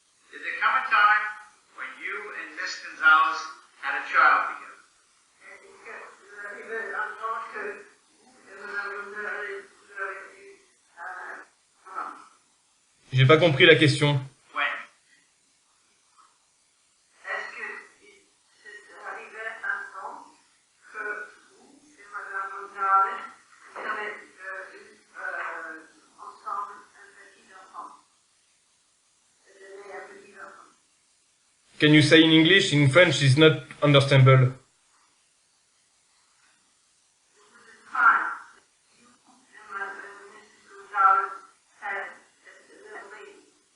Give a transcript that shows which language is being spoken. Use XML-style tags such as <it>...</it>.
<en>Did there come a time when you and Miss Gonzalez had a child together?</en> <fr>Est-ce que vous arrivez en tant que madame Gonzalez, vous avez eu un enfant? J'ai pas compris la question.</fr> <en>When?</en> <fr>Est-ce que c'est arrivé un temps que vous et madame Gonzalez, vous avez eu ensemble un petit enfant? Vous avez eu un petit enfant?</fr> <en>Can you say in English? In French is not understandable. Time. You and Mrs. Gonzalez had a little baby.</en>